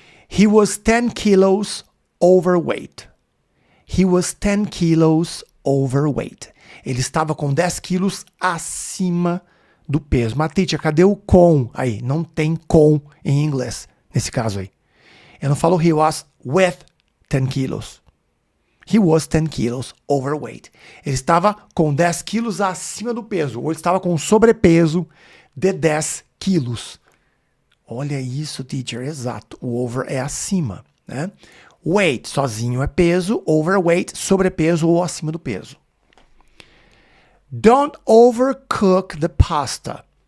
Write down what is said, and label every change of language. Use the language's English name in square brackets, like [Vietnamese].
[English] He was 10 kilos overweight. He was 10 kilos overweight. [Portuguese] Ele estava com 10 quilos acima do peso. Mas, teacher, cadê o com aí? Não tem com em inglês, nesse caso aí. Eu não falo [English] he was with 10 kilos. He was 10 kilos overweight. [Portuguese] Ele estava com 10 quilos acima do peso. Ou ele estava com sobrepeso de 10 quilos. Olha isso, teacher. Exato. O over é acima, né? Weight, sozinho é peso. Overweight, sobrepeso ou acima do peso. [English] Don't overcook the pasta.